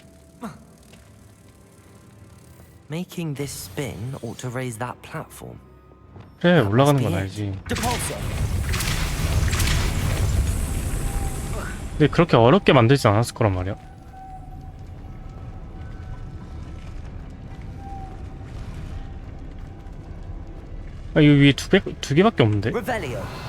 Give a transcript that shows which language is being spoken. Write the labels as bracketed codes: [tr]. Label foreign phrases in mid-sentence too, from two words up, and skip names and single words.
[en] Making this spin ought to raise that platform. [ko] 그래, 올라가는 건 알지. Depulso. 근데 그렇게 어렵게 만들지 않았을 거란 말이야. 아, 이 위에 두 개밖에 없는데? Revelio.